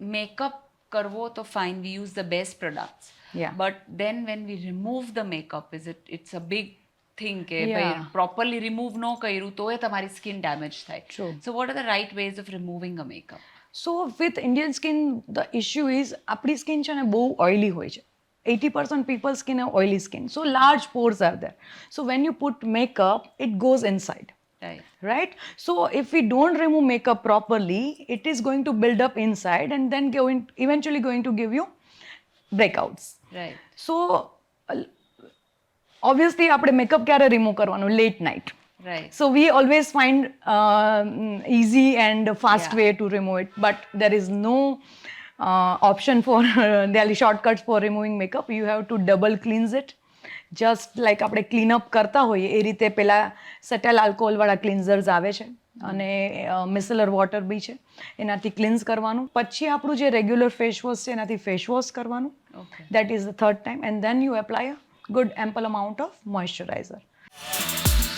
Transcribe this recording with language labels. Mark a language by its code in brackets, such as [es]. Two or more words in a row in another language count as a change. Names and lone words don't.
[en] makeup [gu] કરવો તો [en] fine, we use the best products. Yeah. But then when we remove the makeup, it's a big thing કે Yeah. [gu] ભાઈ [en] properly remove [gu] ન કર્યું તો એ તમારી [en] skin damage [gu] થાય. True. [en] So what are the right ways of removing a makeup? So with Indian skin the issue is [gu] આપણી સ્કિન છે ને બહુ ઓઇલી હોય છે [en] 80% people skin oily skin so large pores are there so when you put makeup it goes inside Right. right so if we don't remove makeup properly it is going to build up inside and then eventually going to give you breakouts Right. so obviously [gu] આપણે મેકઅપ ક્યારે રિમૂવ કરવાનું [en] late night [gu] Right. [en] so we always find easy and fast Yeah. way to remove it but there is no option for there are shortcuts for removing makeup you have to double cleanse it just like [gu] આપણે [en] clean up [gu] કરતા હોઈએ એ રીતે પેલા સટેલ આલ્કોહોલવાળા ક્લિન્ઝર્સ આવે છે અને [en] micellar water [gu] બી છે એનાથી ક્લિન્ઝ કરવાનું પછી આપણું જે [en] regular face wash [gu] છે એનાથી [en] face wash [gu] કરવાનું [en] Okay. that is the third time and then you apply a good ample amount of moisturiser